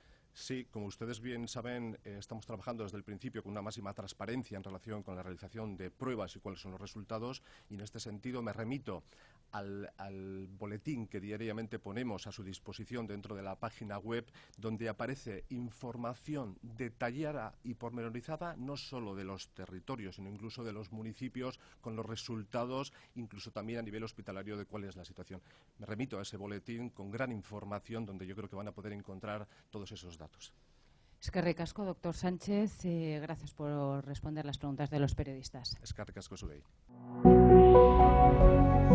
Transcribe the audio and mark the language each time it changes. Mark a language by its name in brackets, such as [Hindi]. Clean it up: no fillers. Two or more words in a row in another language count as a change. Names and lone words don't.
[Spanish] Sí, como ustedes bien saben, estamos trabajando desde el principio con una máxima transparencia en relación con la realización de pruebas y cuáles son los resultados y en este sentido me remito al boletín que diariamente ponemos a su disposición dentro de la página web donde aparece información detallada y pormenorizada no solo de los territorios sino incluso de los municipios con los resultados, incluso también a nivel hospitalario de cuál es la situación. Me remito a ese boletín con gran información donde yo creo que van a poder encontrar todos esos datos. [Basque] Eskerrik asko, doctor Sánchez. [Spanish] Gracias por responder las preguntas de los periodistas. [Basque] Eskerrik asko zuei.